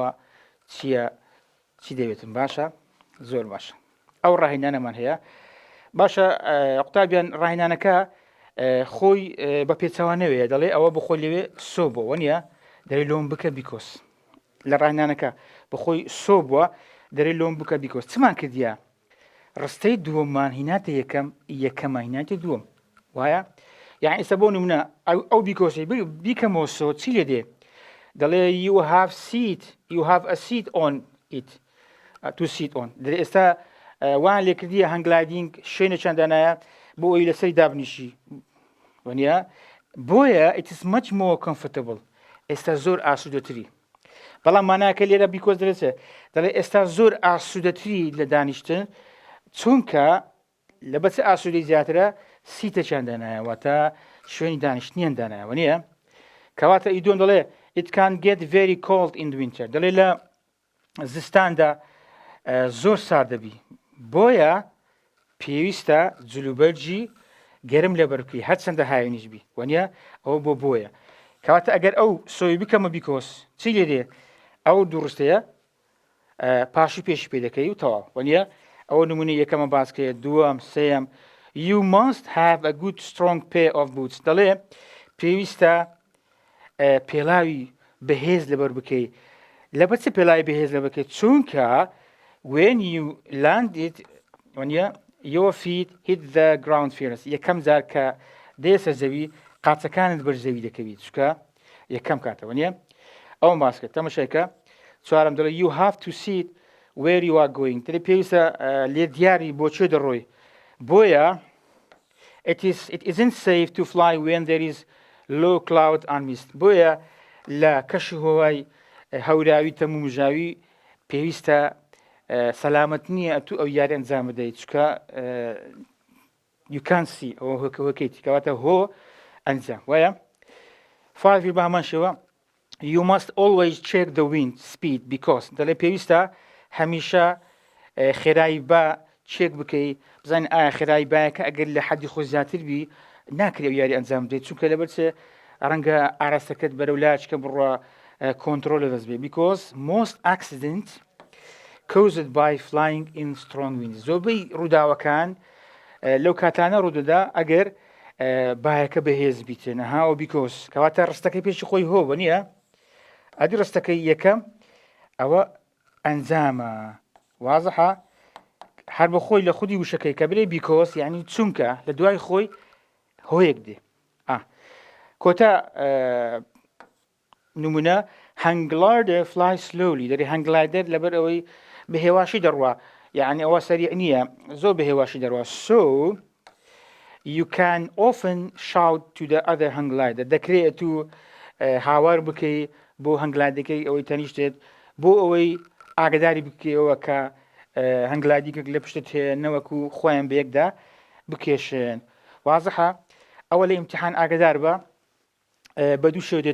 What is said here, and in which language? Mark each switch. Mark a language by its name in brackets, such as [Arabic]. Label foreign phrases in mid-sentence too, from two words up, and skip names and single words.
[Central Kurdish] چییە چی دەوێتن باشە زۆر باشە ئەو ڕاهێنانەمان هەیە باشە قوتابیان ڕاهێنانەکە خۆی بە پێچەوانەوەیە دەڵێ ئەوە بخۆی لەوێ سۆ بۆەوە نیە دەری لۆم بکە بیکۆس لە ڕاهێنانەکە بخۆی سۆ بووە دەری لۆم بکە بیکۆس چمان کردیە ڕستەی دووەممان هیناتە یەکەمە هیناتی دووەم وایە یان ئێستا بۆ نمونە ئەو بیکۆسی بیکەمەوە سۆ چی لێ دێ دەڵێ [English] you have a seat on it to sit on [Central Kurdish] دەڵێ ئێستا وان لێکردیە هەنگلایدینگ شوێنە چەندانایە بۆ ئەوی لەسەری دابنیشی وانە بۆیە [English] it is much more comfortable [Central Kurdish] ئێستا زۆر ئاسوودەتری بەڵام ماناکە لێرە بیکۆز دەرەچێت دەڵێ ئێستا زۆر ئاسوودەتری لە دانیشتن چونکە لە بەچە ئاسوودەی زیاترە سیتە چەندانایە واتە شوێنی دانیشتنیان دانایەوە نییە کەواتە ئیدۆن دەڵێ [English] it can get very cold in the winter [Central Kurdish] دەڵێ لە زستاندا زۆر سارد دەبی بۆیە پێویستە جلوبەرجی گەرم لێبەر بکەی هەرچەندە هاوێنیش بی وانە ئەوە بۆیە کەواتە ئەگەر ئەو سۆی بکەمە بیکۆس چی لێ دێ ئەو دووڕستەیە پاشی پێشی پێ دەکەی و تەواو وانە ئەوە نمونی یەکەمە باسکەیە دووەم سێم [English] you must have a good strong pair of boots [Central Kurdish] دەڵێ پێویستە پێڵاوی بەهێز لەبەر بکەی لەبەر چ پێڵاوی بەهێز لە بکەیت چونکە [English] when you land it [Central Kurdish] وانە [English] your feet hit the ground first [Central Kurdish] یەکەم جار کە دێسە زەوی قاچەکانت بەر زەوی دەکەویت چکە یەکەم کاتەوە نیە ئەو ماسکە تەمەشایکە چوارم دەڵێ [English] you have to see where you are going [Central Kurdish] دەڵێ پێویستە لێ دیاری بۆچێ دەڕۆی بۆیە [English] it isn't safe to fly when there is low cloud and mist [Central Kurdish] بۆیە لە کەشی هۆوای هەوراوی تەمومژاوی پێویستە سەلامەت نییە تو ئەو یاری ئەنجام بدەیت چکە [English] you can see [Central Kurdish] ئەوە هۆکەوەکەیتی کەواتە هۆ ئەنجام وایە فاوی بە هەمان شێوە [English] you must always check the wind speed because [Central Kurdish] دەڵێ پێویستە هەمیشە خێرایی با چێک بکەی بزانین ئایا خێرایی باەکە ئەگەر لە حەدی خۆ زیاتر بی ناکرێ یاری ئەنجام بدەیت چونکە لەبەر چێ ڕەنگە ئاراستەکەت بەرەو لاچکە بڕە کۆنتترۆل لە دەست بێ [English] because most accident caused by flying in strong winds [Central Kurdish] زۆربەی ڕووداوەکان لەو کاتانە ڕوودەدا ئەگەر باەکە بەهێز بیتێنە هاوە بیکۆس کەواتە ڕستەکەی پێشی خۆی هۆ بە نییە ئەدی ڕستەکەی یەکەم ئەوە ئەنجامە وازەحە هەر بە خۆی لە خودی وشەکەی کە برێ بیکۆس یعنی چونکە لە دوای خۆی هۆیەک دێ کۆتا نمونە [English] hang glider fly slowly [Central Kurdish] دەری هەنگلایدەر لەبەر ئەوەی بە هێواشی دەڕوا یعنی ئەوە سەریع نییە زۆر بە هێواشی دەڕوا [English] so you can often shout to the other hang glider [Central Kurdish] دەکرێت تو هاوار بکەی بۆ هەنگلایدەکەی ئەوەی تەنیشتێت بۆ ئەوەی ئاگداری بکەیەوە کە هەنگلایدێک لە پشتت هەیە نەوەکو خۆیان بەیەکدا بکێشن وازەحە ئەوە لە ئیمتیحان ئاگدار بە بە دوو شێو